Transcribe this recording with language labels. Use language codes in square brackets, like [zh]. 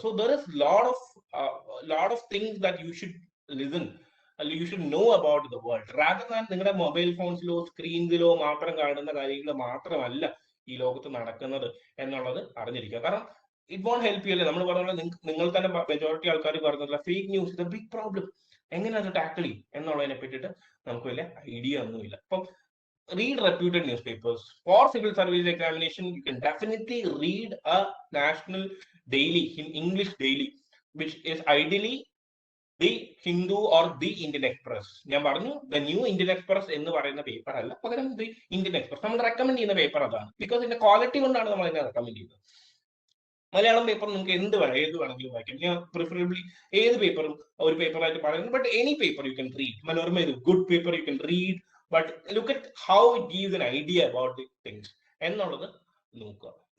[en] so there is lot of things that you should listen, you should know about the world rather than [ml] നിങ്ങളുടെ mobile ഫോൺസിലോ സ്ക്രീൻസിലോ മാത്രം കാണുന്ന കാര്യങ്ങൾ മാത്രമല്ല ഈ ലോകത്ത് നടക്കുന്നത് എന്നുള്ളത് അറിഞ്ഞിരിക്കുക. കാരണം [en] it won't help you [ml] അല്ലേ. നമ്മൾ പറഞ്ഞ നിങ്ങൾ തന്നെ മെജോറിറ്റി ആൾക്കാർ പറഞ്ഞില്ല [en] Fake news is a big problem. [ml] എങ്ങനെ അത് ടാക്കിൾ ചെയ്യും എന്നുള്ളതിനെ പറ്റിയിട്ട് നമുക്ക് വലിയ ഐഡിയ ഒന്നുമില്ല. [en] അപ്പം read reputed newspapers. For civil service examination, you can definitely read a national daily, in English daily, which is ideally the Hindu or the Indian Express. [ml] ഞാൻ പറഞ്ഞു the new Indian Express എന്ന് പറയുന്ന paper അല്ല, പകരം the Indian Express. നമ്മൾ recommend ചെയ്യുന്ന paper അതാണ്. Because ഇതിന്റെ ക്വാളിറ്റി കൊണ്ടാണ് നമ്മൾ അതിനെ റെക്കമെൻഡ് ചെയ്യുന്നത്. മലയാളം പേപ്പർ നിങ്ങൾക്ക് ഏത് വേണമെങ്കിലും വായിക്കാം. ഞാൻ പ്രിഫറബിളി ഏത് പേപ്പറും ഒരു പേപ്പറായിട്ട് പറയുന്നു, [en] But any paper you can read. Manorama is a good paper, you can read, but look at how it gives an idea about the things [ml] എന്നുള്ളത് നോക്കുക.